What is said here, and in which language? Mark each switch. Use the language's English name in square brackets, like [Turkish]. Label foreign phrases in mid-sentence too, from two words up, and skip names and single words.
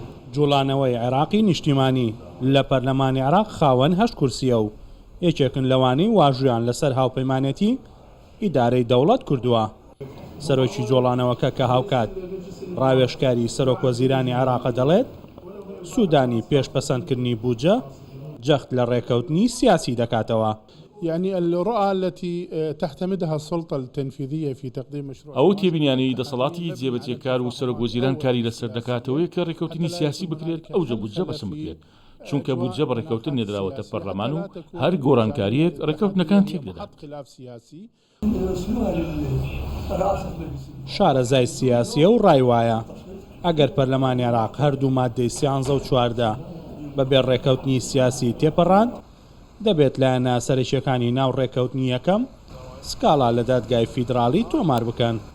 [Central Kurdish] جوڵانەوەی عێراقی نیشتیمانی لە پەرلەمانی عێراق خاوەن 8 کورسیە و یەکێکن لەوانەی واژویان لەسەر هاوپەیمانێتی ئیدارەی دەوڵەت کردووە. سەرۆکی جۆڵانەوەکە کە هاوکات ڕاوێژکاری سەرۆکوەزیرانی عێراق دەڵێت سوودانی پێشپەسەندکردنی بودجە جەخت لە ڕێکەوتنی سیاسی دەکاتەوە. [Arabic] يعني الرؤى التي تحتمدها السلطة التنفيذية في تقديم مشروع [Central Kurdish] ئەو تێبینیانەی دەسەڵاتی جێبەجێکار و سەرۆکوەزیران کاری لەسەر دەکاتەوەی کە ڕێکەوتنی سیاسی بکرێت ئەوجە بودجە بەسم بکرێت، چونکە بودجە بە ڕێکەوتن نێدراوەتە پەرلەمان و هەر گۆڕانکاریەک ڕێکەوتنەکان تێک دەدات. شارەزای سیاسیە و ڕای وایە ئەگەر پەرلەمانی عێراق هەردوو مادەی 13 و 14 بەبێ ڕێکەوتنی سیاسی تێپەڕاند دەبێت لایەنە سەرکیەکانی ناو ڕێکەوتنی یەکەم سکاڵا لە دادگای فیدراڵی تۆمار بکەن.